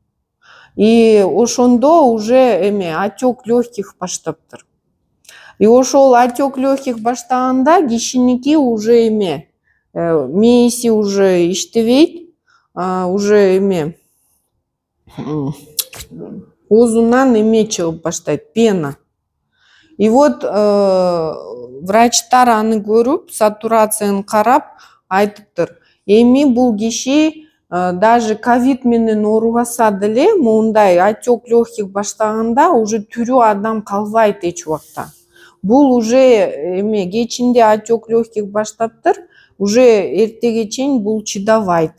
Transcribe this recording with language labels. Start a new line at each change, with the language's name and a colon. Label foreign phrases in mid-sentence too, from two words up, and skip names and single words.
Kyrgyz: И ошондо уже
Russian: отек легких
Kyrgyz: баштаптыр. И ошол
Russian: отек легких
Kyrgyz: баштаганда кишиники уже мээси уже иштебейт, уже оозунан чыгып баштайт, пена.
Russian: И вот
Kyrgyz: врачтар аны көрүп, сатурацияны карап айтыптыр. Эми бул киши даже ковид менен оорубаса деле, моундай
Russian: отек легких
Kyrgyz: баштаганда уже тирүү адам калбайт эч убакта. Бул уже кечинде
Russian: отек легких
Kyrgyz: баштаптыр, уже эртеге чейин бул чыдабайт.